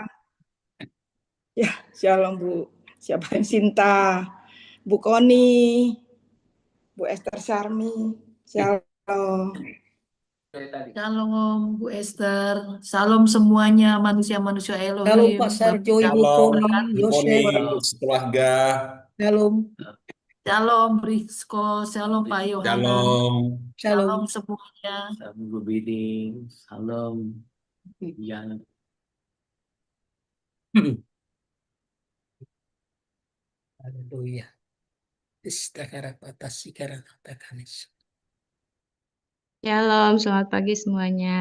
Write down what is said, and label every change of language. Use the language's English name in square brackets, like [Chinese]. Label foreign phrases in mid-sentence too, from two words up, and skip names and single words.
[Indonesian] Ya, shalom Bu. Siapa yang Sinta, Bu Koni, Bu Esther Sarmi. Shalom. Shalom Bu Esther, salam semuanya manusia-manusia Shalom Elohim. Pak Sarjo, Ibu Shalom, Koni, Bu Koni, Yosef. sekeluarga. Shalom. Shalom Brisco, shalom Pak Yohanan, Shalom. shalom Shalom. semuanya. Salam Gubini, salam yang Haleluya. Istakara patasi karana takanis. Shalom, selamat pagi semuanya.